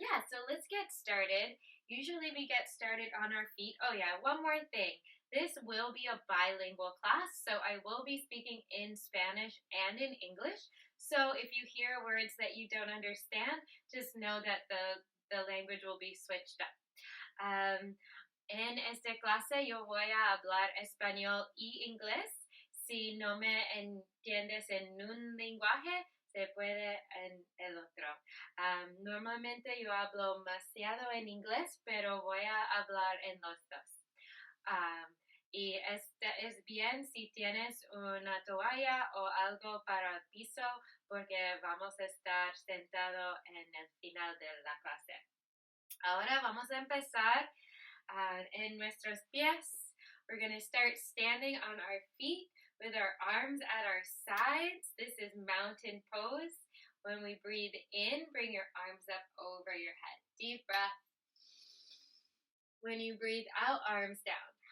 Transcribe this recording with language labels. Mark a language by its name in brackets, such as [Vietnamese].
[English] So let's get started. Usually we get started on our feet. Oh yeah, one more thing. This will be a bilingual class, so I will be speaking in Spanish and in English. So if you hear words that you don't understand, just know that the language will be switched up. [Spanish] En esta clase yo voy a hablar español y inglés. Si no me entiendes en un lenguaje, se puede en el otro. Normalmente yo hablo demasiado en inglés, pero voy a hablar en los dos. Y es bien si tienes una toalla o algo para el piso, porque vamos a estar sentados en el final de la clase. Ahora vamos a empezar en nuestros pies. [English] We're going to start standing on our feet with our arms at our sides. This is mountain pose. When we breathe in, bring your arms up over your head. Deep breath. When you breathe out, arms down.